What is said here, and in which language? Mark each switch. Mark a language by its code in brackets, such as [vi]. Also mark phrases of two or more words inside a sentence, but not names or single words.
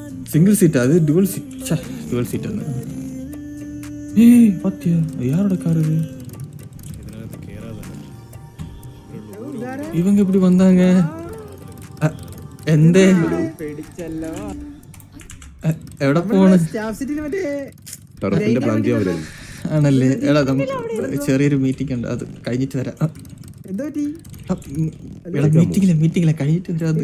[en] single seat, [ta] அது [en] dual seat. dual seat. [ta] ஏய் பாத்தியா யாரோட கார் இது? இவங்க எப்படி வந்தாங்க? [ml] എന്തേ എവിടെ പോണ്? ആണല്ലേ. എടാ ചെറിയൊരു മീറ്റിംഗ് ഉണ്ട്, അത് കഴിഞ്ഞിട്ട് വരാം. എടാ മീറ്റിംഗിലെ കഴിഞ്ഞിട്ട് വരാന്ന്.